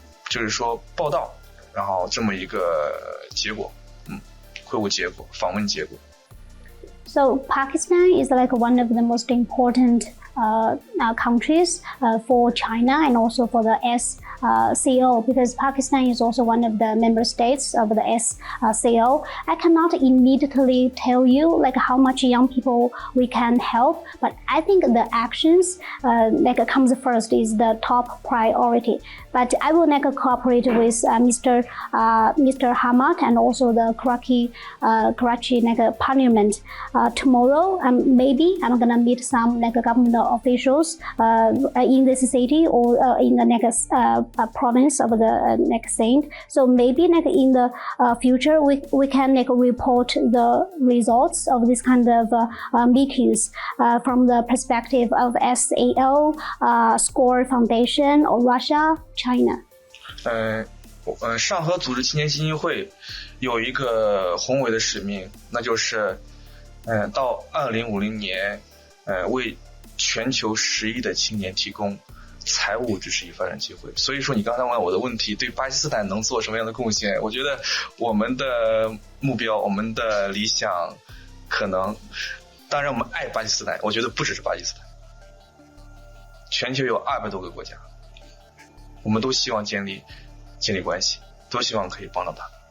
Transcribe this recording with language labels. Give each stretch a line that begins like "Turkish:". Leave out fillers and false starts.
Chinese: 就是说报道，然后这么一个结果，会晤结果，访问结果。
English: So Pakistan is like one of the most important countries for China and also for the SCO, because Pakistan is also one of the member states of the SCO. I cannot immediately tell you like how much young people we can help, but I think the actions like comes first is the top priority. But I will like cooperate with Mr. Hamad and also the Karachi like parliament tomorrow. Maybe I'm gonna meet some like government officials in this city or in the next province of the next saint. So maybe like in the future we can like report the results of this kind of meetings from the perspective of SAO, SCORE Foundation or Russia, China.
Chinese: 上合组织青年基金会有一个宏伟的使命，那就是到2050年为全球10亿的青年提供财务支持与发展机会。所以说你刚才问我的问题，对巴基斯坦能做什么样的贡献，我觉得我们的目标，我们的理想，可能当然我们爱巴基斯坦，我觉得不只是巴基斯坦，全球有200多个国家，我们都希望建立关系，都希望可以帮到他。